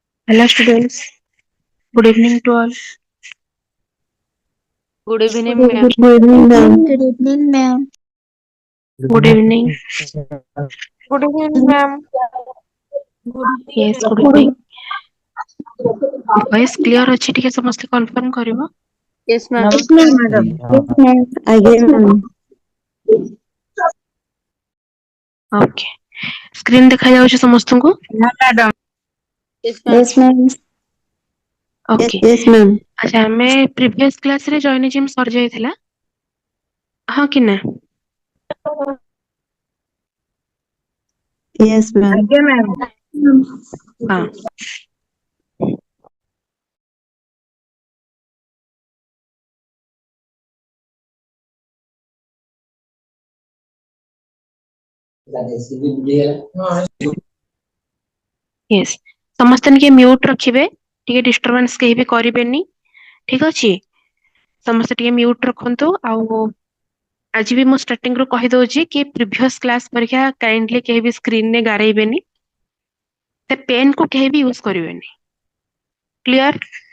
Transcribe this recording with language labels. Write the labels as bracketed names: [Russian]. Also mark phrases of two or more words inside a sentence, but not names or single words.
[English] Hello students, good evening to all. Good evening, ma'am. Good evening, ma'am. Good evening, ma'am. Good evening. Good evening, ma'am. Yes, good evening. Voice clear [Odia] ଅଛି ଟିକେ ସମସ୍ତେ [English] confirm କରିବ। Yes, ma'am. Yes, ma'am, madam. Yes, ma'am. Again, ma'am. Okay. [Odia] Screen ଦେଖା ଯାଉଛି ସମସ୍ତଙ୍କୁ? [English] No, madam. Yes, ma'am. Yes, ma'am. Okay. Yes, ma'am. [Odia] ଆଚ୍ଛା ଆମେ [English] previous class [Odia] ରେ ଜଏନିଜିମ୍ ସରି ଯାଇଥିଲା। ହଁ କି ନା? [English] Yes, ma'am. Again, ma'am. [Odia] ହଁ। Yes. ସମସ୍ତେ ଟିକେ mute ରଖିବେ, ଟିକେ disturbance କେହି ବି କରିବେନି। ଠିକ ଅଛି? ସମସ୍ତେ ଟିକେ mute ରଖନ୍ତୁ ଆଉ ଆଜି ବି ମୁଁ starting ରୁ କହିଦଉଛି କି [English] previous class [Odia] ପରୀକ୍ଷା kindly କେହି ବି screen ରେ ଗାରେଇବେନି। ସେ ପେନ୍ କୁ କେହି ବି ୟୁଜ କରିବେନି। କ୍ଲିୟର?